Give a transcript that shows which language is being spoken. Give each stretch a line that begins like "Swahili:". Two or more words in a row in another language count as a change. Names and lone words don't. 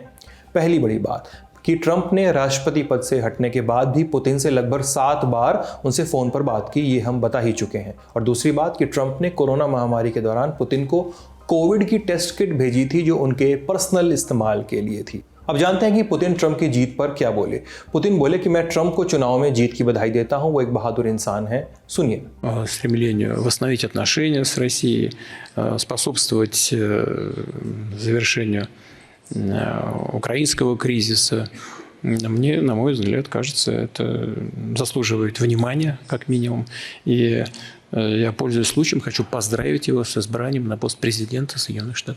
Hindi: पहली बड़ी बात कि ट्रंप ने राष्ट्रपति पद से हटने के बाद भी पुतिन से लगभग 7 बार उनसे फोन पर बात की, ये हम बता ही चुके हैं। और दूसरी बात कि ट्रंप ने कोरोना महामारी के दौरान पुतिन को कोविड की
English: test kit
Hindi: भेजी थी जो उनके पर्सनल इस्तेमाल के लिए थी। अब जानते हैं कि पुतिन ट्रंप की जीत पर क्या बोले। पुतिन बोले कि मैं ट्रंप को चुनाव में जीत की बधाई देता हूं, वो एक बहादुर इंसान है। सुनिए।
Russian: Стремлению восстановить отношения с Россией, способствовать завершению украинского кризиса. Мне, на мой взгляд, кажется, это заслуживает внимания, как минимум. И я, пользуясь случаем, хочу поздравить его с избранием на пост президента Соединенных Штатов.